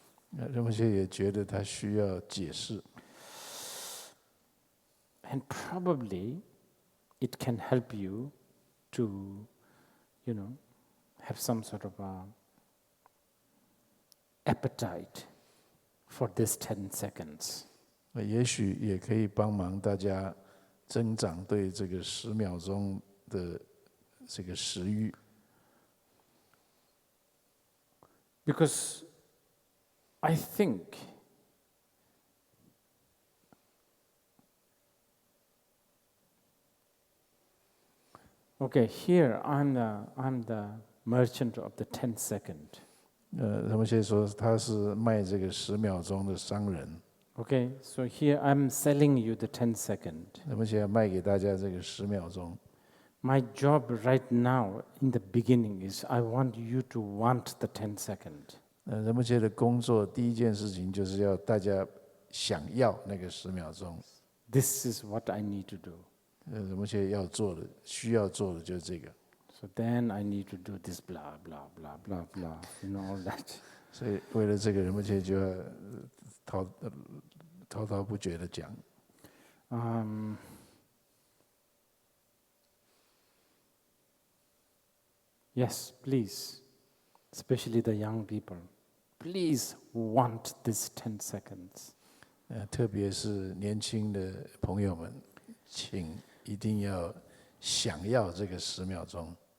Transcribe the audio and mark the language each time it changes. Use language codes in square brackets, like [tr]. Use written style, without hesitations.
[zh] 仁波切也觉得他需要解释， [en] And probably it can help you to, have some sort of appetite for this 10 seconds. [zh] 也许也可以帮忙大家增长对这个10秒钟的这个食欲。 [en] Because I think okay, here I'm the merchant of the 10 second. [zh] 仁波切说他是卖这个10秒钟的商人， [en] Okay, so here I'm selling you the 10 second. [zh] 仁波切卖给大家这个10秒钟。 [en] My job right now in the beginning is I want you to want the 10 second. [zh] 仁波切的工作第一件事情就是要大家想要那个10秒钟。 [en] This is what I need to do. [zh] 仁波切要做的、需要做的就是这个。 [en] So then I need to do this blah, blah, blah, blah, blah, all that. [zh] 所以为了这个，仁波切就要滔滔不绝的讲。 [en] Yes, please, especially the young people, please want this 10 seconds. [zh] 特别是年轻的朋友们，请一定要想要这个10秒钟。